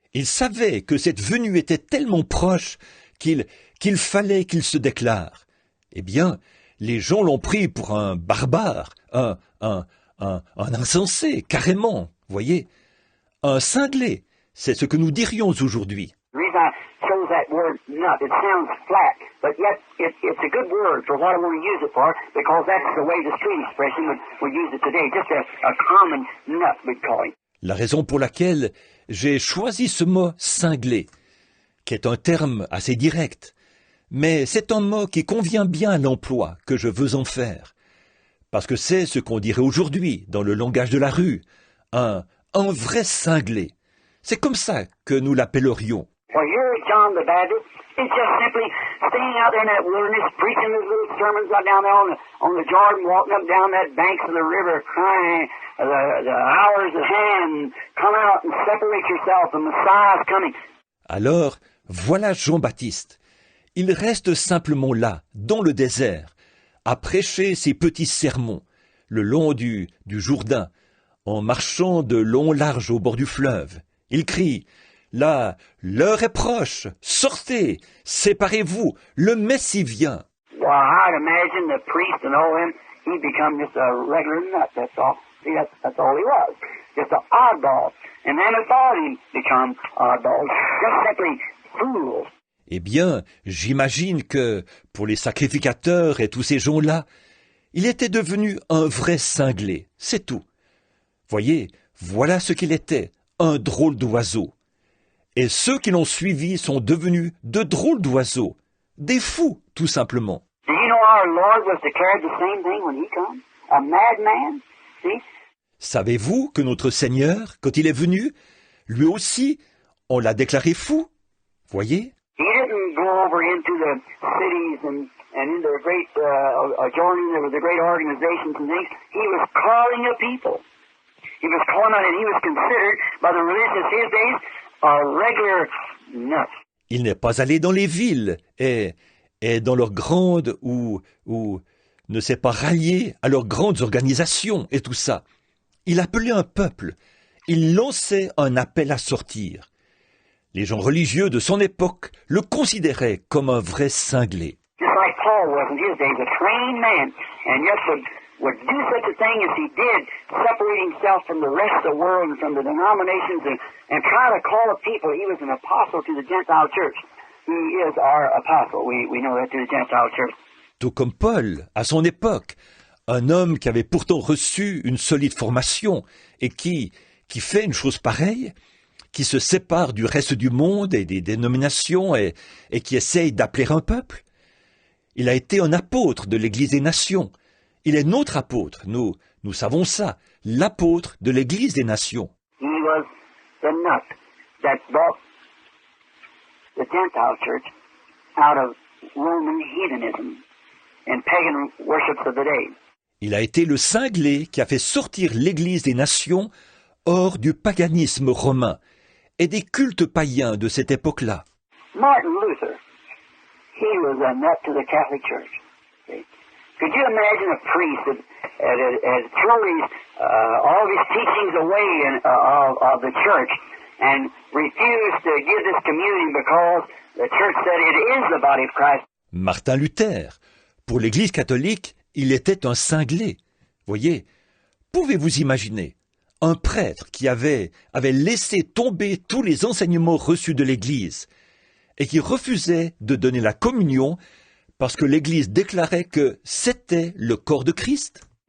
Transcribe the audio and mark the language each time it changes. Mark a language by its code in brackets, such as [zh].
[fr] Il savait que cette venue était tellement proche qu'il fallait qu'il se déclare. Eh bien, les gens l'ont pris pour un barbare, un insensé, carrément, voyez, un cinglé. C'est ce que nous dirions aujourd'hui. [en] The reason I chose that word nut, it sounds flat, but yet it's a good word for what I want to use it for, because that's the way the street expression would use it today, just a common nut, we'd call it. [fr] La raison pour laquelle j'ai choisi ce mot cinglé, qui est un terme assez direct, mais c'est un mot qui convient bien à l'emploi que je veux en faire, parce que c'est ce qu'on dirait aujourd'hui dans le langage de la rue, un vrai cinglé. C'est comme ça que nous l'appellerions. [en] Well, here John the Baptist is just simply staying out there in that wilderness, preaching his little sermons out down there on the Jordan, walking up down that banks of the river, crying, the hour's at hand, come out and separate yourself, the Messiah's coming. [fr] Alors, voilà Jean-Baptiste. Il reste simplement là, dans le désert, à prêcher ses petits sermons, le long du Jourdain, en marchant de long large au bord du fleuve. Il crie, « Là, l'heure est proche, sortez, séparez-vous, le Messie vient. » [en] Well, I'd imagine the priest and all them, he'd become just a regular nut, that's all. See, that's all he was, just an oddball. And them that thought he'd become oddballs, just simply fools. [fr] Eh bien, j'imagine que, pour les sacrificateurs et tous ces gens-là, il était devenu un vrai cinglé, c'est tout. Voyez, voilà ce qu'il était, un drôle d'oiseau. Et ceux qui l'ont suivi sont devenus de drôles d'oiseaux, des fous, tout simplement. [en] Do you know our Lord was declared the same thing when he come? A madman, see? [fr] Savez-vous que notre Seigneur, quand il est venu, lui aussi, on l'a déclaré fou? Voyez? [en] He didn't go over into the cities and into the great, joining the great organizations and things. He was calling a people. He was calling on, and he was considered by the religious his days a regular nut. [fr] Il n'est pas allé dans les villes et dans leurs grandes ou ne s'est pas rallié à leurs grandes organisations et tout ça. Il appelait un peuple. Il lançait un appel à sortir. Les gens religieux de son époque le considéraient comme un vrai cinglé. [en] Just like Paul was in his day, a trained man, and yet would do such a thing as he did, separate himself from the rest of the world and from the denominations and try to call the people. He was an apostle to the Gentile church. He is our apostle. We know that to the Gentile church. [fr] Tout comme Paul, à son époque, un homme qui avait pourtant reçu une solide formation et qui fait une chose pareille, qui se sépare du reste du monde et des dénominations et qui essaye d'appeler un peuple. Il a été un apôtre de l'Église des Nations. Il est notre apôtre, nous savons ça, l'apôtre de l'Église des Nations. [en] He was the nut that brought the Gentile church out of Roman heathenism and pagan worships of the day. [fr] Il a été le cinglé qui a fait sortir l'Église des Nations hors du paganisme romain et des cultes païens de cette époque-là. [en] Martin Luther, he was a nut to the Catholic Church. See? Could you imagine a priest that had thrown all of his teachings away of the church and refused to give this communion because the church said it is the body of Christ? [fr] Martin Luther, pour l'Église catholique, il était un cinglé. Voyez, pouvez-vous imaginer un prêtre qui avait laissé tomber tous les enseignements reçus de l'Église et qui refusait de donner la communion parce que l'Église déclarait que c'était le corps de Christ?